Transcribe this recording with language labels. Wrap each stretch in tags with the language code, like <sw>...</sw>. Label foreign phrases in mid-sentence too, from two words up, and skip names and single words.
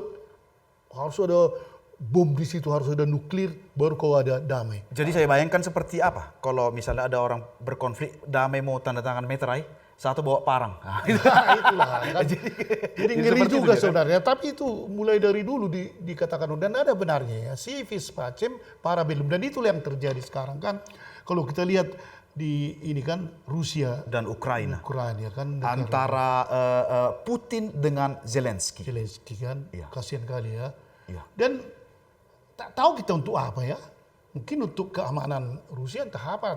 <id>Harus ada bom di situ, harus ada nuklir, baru kau ada damai. Jadi saya bayangkan seperti apa? Kalau misalnya ada orang berkonflik, damai mau tanda tangan meterai, satu bawa parang. Itulah. Kan? Jadi ngeri seperti juga itu, kan? sebenarnya. Tapi itu mulai dari dulu dikatakan dan ada benarnya ya.</id> <la>Si vis pacem parabellum</la> <id>dan itulah yang terjadi sekarang kan. Kalau kita lihat di ini kan Rusia Dan Ukraina. kan Antara Putin dengan Zelensky. Zelensky kan, Iya. kasihan kali ya. Iya. Dan tak tahu kita untuk apa ya. Mungkin untuk keamanan Rusia entah apa.</id>